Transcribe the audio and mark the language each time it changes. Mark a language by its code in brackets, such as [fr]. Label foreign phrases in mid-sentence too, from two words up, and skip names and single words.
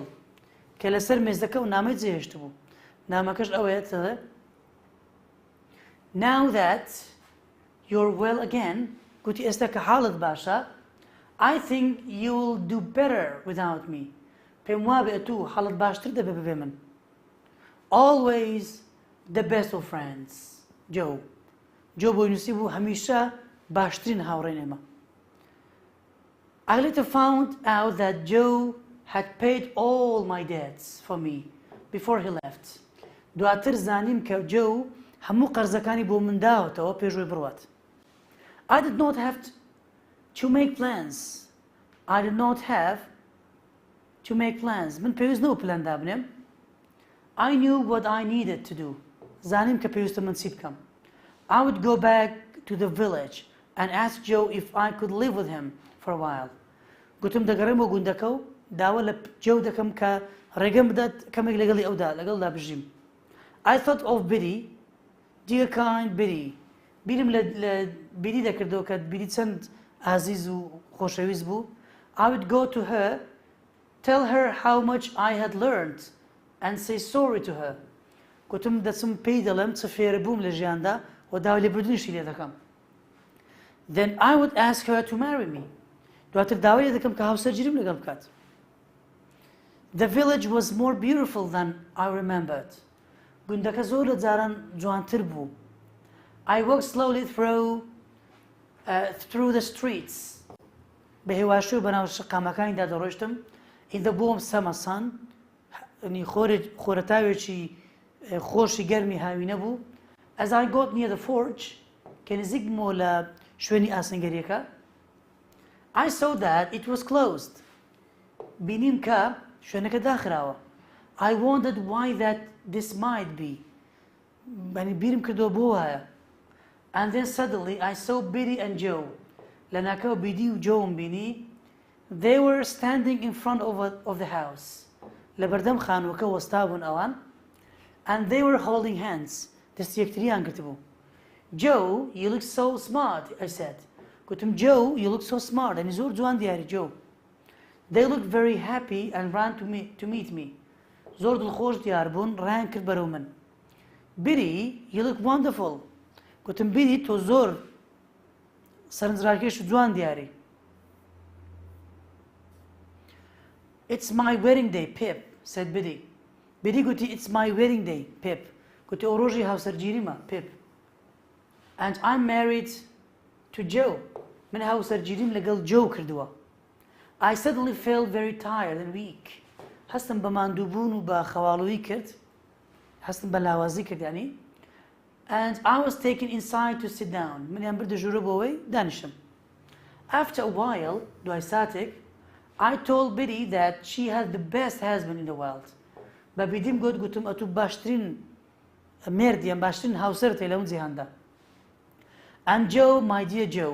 [ckb] کە لەسەر مێزەکە و نامەی جێهێشت بوو. نامەکەش ئەوەیە دەڵێ [en] Now that you're well again, [ckb] گوتی ئێستا کە حاڵت باشە [en] I think you'll do better without me. [ckb] پێم وابێت تو حاڵت باشتر دەبێ ببێ من. [en] Always the best of friends. Joe. [ckb] Joe بۆی نووسی بوو هەمیشە باشترین هاوڕێی ئێمە. [en] I later found out that Joe had paid all my debts for me before he left. [ckb] دواتر زانیم کە Joe هەموو قەرزەکانی بۆ من داوەتەوە پێشوەی بڕوات. [en] I did not have to make plans. I did not have to make plans. [ckb] من پێویست نەبوو پلان دابنێم. [en] I knew what I needed to do. [ckb] زانیم کە پێویستە من چی بکەم. [en] I would go back to the village and ask Joe if I could live with him for a while. [ckb] گوتم دەگەڕێم بۆ گوندەکە و داوە لە جێو دەکەم کە ڕێگەم بدات کەمێک لەگەڵی ئەودا لەگەڵدا بژیم. [en] I thought of Biddy, dear kind Biddy. [ckb] بیرم لە بیری دەکردەوە کە بیری چەند ئازیز و خۆشەویست بوو. [en] I would go to her, tell her how much I had learned and say sorry to her. [ckb] گوتم دەچم پێی دەڵێم چ فێرە بووم لە ژیاندا و داوای لێبوردنیشی لێ دەکەم. [en] Then I would ask her to marry me. [ckb] دواتر داوای لێ دەکەم کە هاوسەرگیریم لەگەڵ بکات. [en] The village was more beautiful than I remembered. [ckb] گوندەکە زۆر لە جاران جوانتر بوو. [en] I walked slowly through the streets. [ckb] بە هێواشی و بەناو شقامەکانیدا دەڕۆیشتم. [en] In the warm summer sun. [ckb] خۆرەتاوێکی خۆشی گەرمی هاوینە بوو. [en] As I got near the forge [ckb] کە نزیک بوومەوە لە شوێنی ئاسنگەریەکە [en] I saw that it was closed. [ckb] بینیم کە شوێنەکە داخراوە. [en] I wondered why that this might be. [ckb] بەنی بیرم کردەوە بۆ وایە. [en] And then suddenly I saw Biddy and Joe. [ckb] لە ناکەوە بیدی و جۆم بینی. [en] They were standing in front of the house. [ckb] لە بەردەم خانووەکە وەستا بوون ئەوان. [en] And they were holding hands. [ckb] دەستی یەکتریان گرتبوو. [en] Joe, you look so smart, I said. گوتم Joe, you look so smart. [ckb] ئەنی زۆر جوان دیاری Joe. [en] They looked very happy and ran to meet me. [ckb] زۆر دڵخۆش دیار بوون ڕایان کرد بەرەو من. [en] Biddy, you look wonderful. [ckb] گوتم Biddy تۆ زۆر سەرنجڕاکێش و جوان دیاری. [en] It's my wedding day, Pip, said Biddy. Biddy گوتی It's my wedding day, Pip. [ckb] گوتی ئەو ڕۆژی هاوسەرگیریمە پێپ [en] and I'm married to Joe [ckb] من هاوسەرگیریم لەگەڵ جۆ کردووە [en] I suddenly felt very tired and weak [ckb] هەستم بە ماندووبوون و بە خەواڵووی کرد هەستم بە لاوازی کرد یانی [en] and I was taken inside to sit down [ckb] منیان بردە ژوورە بۆەوەی دانیشتم [en] after a while [ckb] دوای ساتێک [en] I told Biddy that she had the best husband in the world [ckb] بە بیدیم گوتم ئەتوو باشترین مێردیان باشترین هاوسەرتێ لەم جیهاندا [en] and Joe my dear Joe